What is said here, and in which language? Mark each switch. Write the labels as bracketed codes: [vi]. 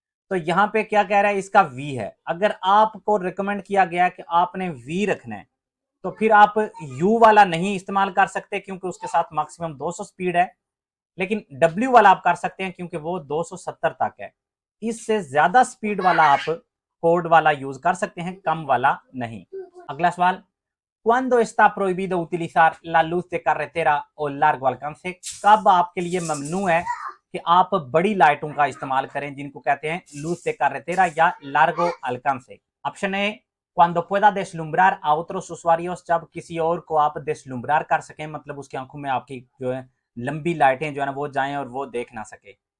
[hi] तो यहाँ पे क्या कह रहा है, इसका वी है। अगर आपको रिकमेंड किया गया कि आपने वी रखना है तो फिर आप यू वाला नहीं इस्तेमाल कर सकते क्योंकि उसके साथ मैक्सिमम 200 स्पीड है, लेकिन डब्ल्यू वाला आप कर सकते हैं क्योंकि वो 270 तक है। इससे ज्यादा स्पीड वाला आप कोड वाला यूज कर सकते हैं, कम वाला नहीं। अगला सवाल: [es] ¿Cuándo está prohibido utilizar la luz de carretera o largo alcance? [hi] कब आपके लिए ममनू है कि आप बड़ी लाइटों का इस्तेमाल करें जिनको कहते हैं लूज [es] de carretera [hi] या [es] largo alcance? [hi] Option A, [es] cuando pueda deslumbrar a otros usuarios, [hi] जब किसी और को आप deslumbrar कर सकें, मतलब उसकी आंखों में आपकी जो है लंबी लाइटें जो है ना वो जाएं और वो देख ना सके।